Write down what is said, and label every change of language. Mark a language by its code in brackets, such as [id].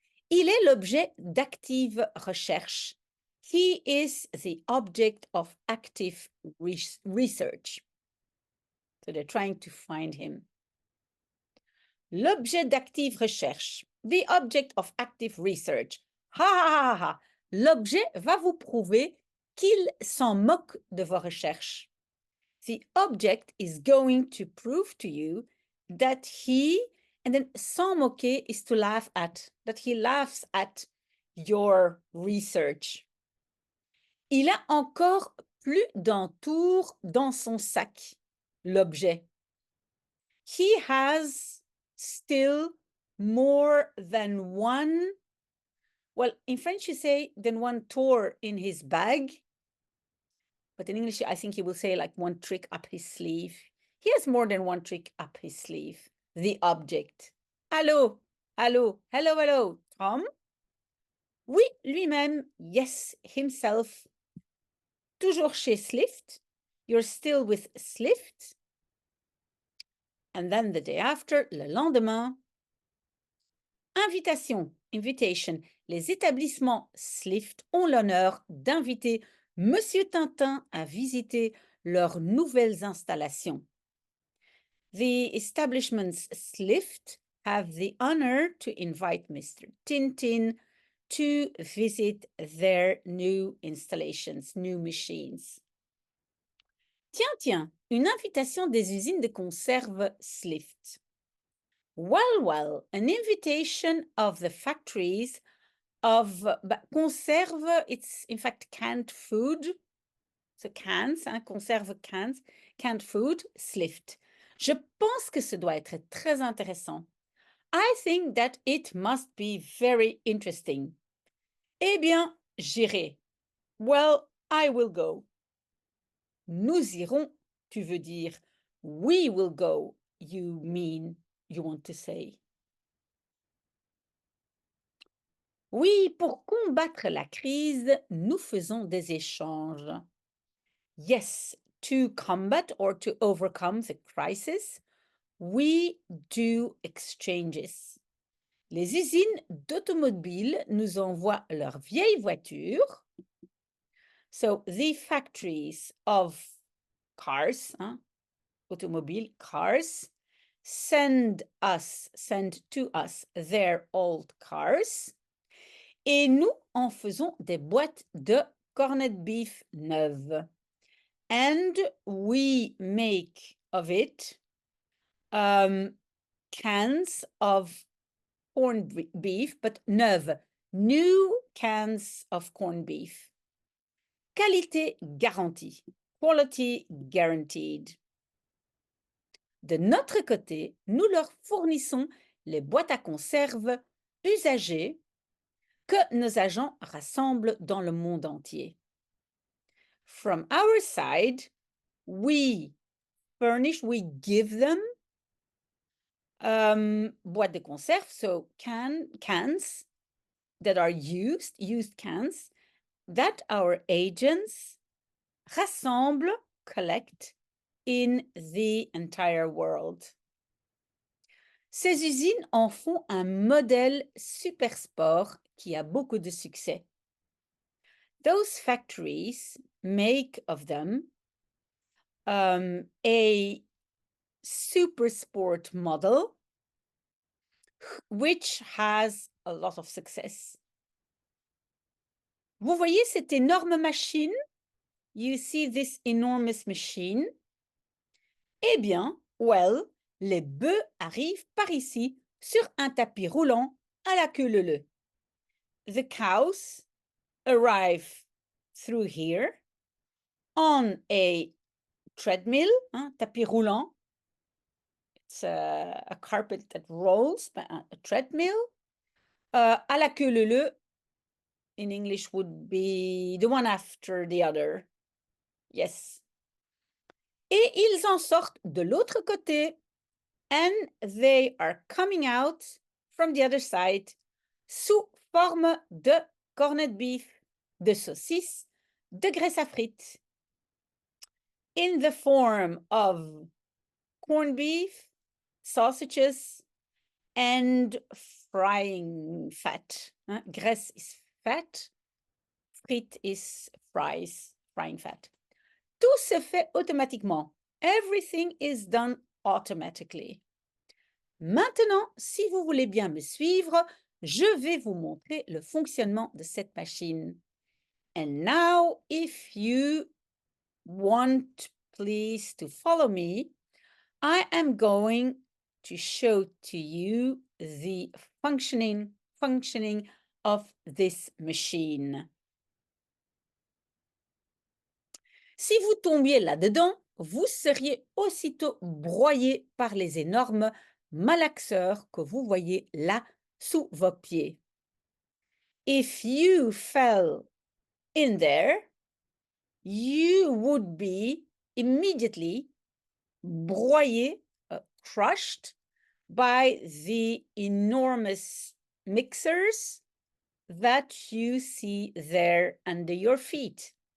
[fr] Il est l'objet d'active recherche. [en] He is the object of active research. So they're trying to find him. [fr] L'objet d'active recherche. [en] The object of active research. Ha ha ha ha. [fr] L'objet va vous prouver qu'il s'en moque de vos recherches. [en] The object is going to prove to you that he, and then [fr] s'en moquer [en] is to laugh at, that he laughs at your research. [fr] Il a encore plus d'un tour dans son sac, l'objet. [en] He has still more than one, well, in French you say than one tour in his bag, but in English I think he will say like one trick up his sleeve. He has more than one trick up his sleeve, the object. [fr] Allô, allô, [en] hello, hello, [fr] Tom? Oui, lui-même, [en] yes, himself. [fr] Toujours chez [en] Slift. You're still with Slift. And then the day after, [fr] le lendemain, [en] invitation, invitation. [fr] Les établissements Slift ont l'honneur d'inviter Monsieur Tintin à visiter leurs nouvelles installations. [en] The establishments Slift have the honor to invite Mr. Tintin to visit their new installations, new machines. [fr] Tiens, une invitation des usines de conserve Slift. [en] Well, an invitation of the factories of conserve, it's in fact canned food. So cans, conserve cans, canned food, Slift. [fr] Je pense que ce doit être très intéressant. [en] I think that it must be very interesting. [fr] Eh bien, j'irai. [en] Well, I will go. [fr] Nous irons, tu veux dire. [en] We will go, you mean, you want to say. [fr] Oui, pour combattre la crise, nous faisons des échanges. [en] Yes, to combat or to overcome the crisis, we do exchanges. [fr] Les usines d'automobiles nous envoient leurs vieilles voitures. [en] So the factories of cars, automobile cars, send to us their old cars. [fr] Et nous en faisons des boîtes de corned beef neuves. [en] And we make of it cans of corned beef, but neuve, new cans of corned beef. [fr] Qualité garantie, [en] quality guaranteed. [fr] De notre côté, nous leur fournissons les boîtes à conserve usagées que nos agents rassemblent dans le monde entier. [en] From our side, we furnish, we give them [fr] boîtes de conserve, [en] so cans that are used cans, that our agents rassemblent, collect in the entire world. [fr] Ces usines en font un modèle super sport qui a beaucoup de succès. [en] Those factories make of them a super sport model which has a lot of success. [fr] Vous voyez cette énorme machine? [en] You see this enormous machine? [fr] Eh bien, well, les bœufs arrivent par ici sur un tapis roulant à la queue leu-leu. [en] The cows arrive through here on a treadmill, hein, [fr] tapis roulant. [en] It's a carpet that rolls, a treadmill. [fr] À la queue leu, [en] in English would be the one after the other. Yes. [fr] Et ils en sortent de l'autre côté. [en] And they are coming out from the other side [fr] sous forme de corned beef, de saucisse, de graisse à frites. [en] In the form of corned beef, sausages, and frying fat. Graisse is fat, frites is fries, frying fat. [fr] Tout se fait automatiquement. [en] Everything is done automatically. [fr] Maintenant, si vous voulez bien me suivre, je vais vous montrer le fonctionnement de cette machine. [en] And now, if you want, please, to follow me, I am going to show to you the functioning of this machine. [fr] Si vous tombiez là-dedans, vous seriez aussitôt broyé par les énormes malaxeurs que vous voyez là sous vos pieds. [en] If you fell in there, you would be immediately broyé, crushed by the enormous mixers that you see there under your feet.